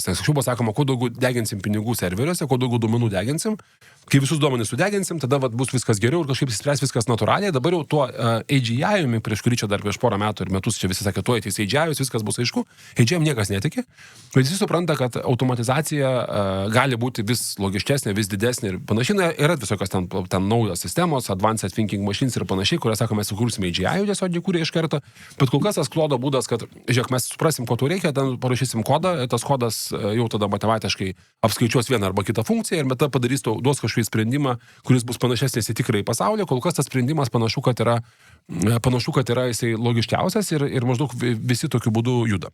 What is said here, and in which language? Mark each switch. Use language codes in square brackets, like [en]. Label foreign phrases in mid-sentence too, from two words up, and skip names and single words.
[lt] Nes anksčiau buvo sakoma, kuo daugiau deginsim pinigų serveriuose, kuo daugiau duomenų deginsim, kai visus duomenis sudeginsim, tada bus viskas geriau ir kažkaip spręs viskas natūraliai. Dabar jau tuo AGI-umi, prieš kurį čia dar prieš porą metų ir metus čia visi sakė, tuo ateis AGI-us, viskas bus aišku. AGI-am niekas netiki, bet visi supranta, kad automatizacija gali būti vis logiškesnė, vis didesnė ir panašiai. Yra visokios ten naujos sistemos, [en] advanced thinking machines [lt] ir panašiai, kurias sakome, sukursime AGI-ų tiesiog kūrė iš karto. Bet kol kas tas Klodo būdas, kad, žiūrėk, mes suprasim, ko tu reikia, ten parašysim kodą, tas kodas jau tada matematiškai apskaičiuos vieną arba kitą funkciją ir meta padarys to, duos kažkokį sprendimą, kuris bus panašesnis į tikrąjį pasaulį. Kol kas tas sprendimas panašu, kad yra jisai logiškiausias ir maždaug visi tokiu būdu juda.